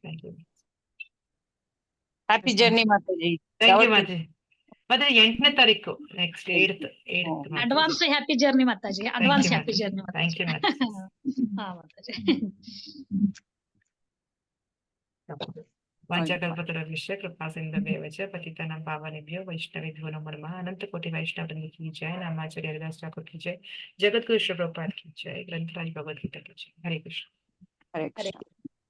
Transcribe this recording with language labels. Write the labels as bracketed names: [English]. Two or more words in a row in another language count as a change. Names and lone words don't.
[English] Happy journey ಮಾತಾಜಿ. Thank you [Kannada] ಮಾತಾಜಿ. ಮತ್ತೆ 8ನೇ ತಾರೀಕು ನೆಕ್ಸ್ಟ್ 8th. [English] Advance happy journey ಮಾತಾಜಿ. Advance happy journey Thank you ಮಾತಾಜಿ. [Kannada] ಹಾ ಮಾತಾಜಿ. [Sanskrit] ವಾಂಚಾಕಲ್ಪತರುಭ್ಯಶ್ಚ ಕೃಪಾಸಿಂಧುಭ್ಯೇವ ಚ ಪತಿತಾನಾಂ ಪಾವನೇಭ್ಯೋ ವೈಷ್ಣವೇಭ್ಯೋ ನಮೋ ನಮಃ. [Hindi] अनंत कोटि वैष्णववृंद की जय. नामाचार्य हरिदास ठाकुर की जय. जगद्गुरु श्री प्रभुपाद की जय. ग्रंथराज भगवद्गीता की जय. ಹರೇ ಕೃಷ್ಣ. ಹರೇ ಕೃಷ್ಣ.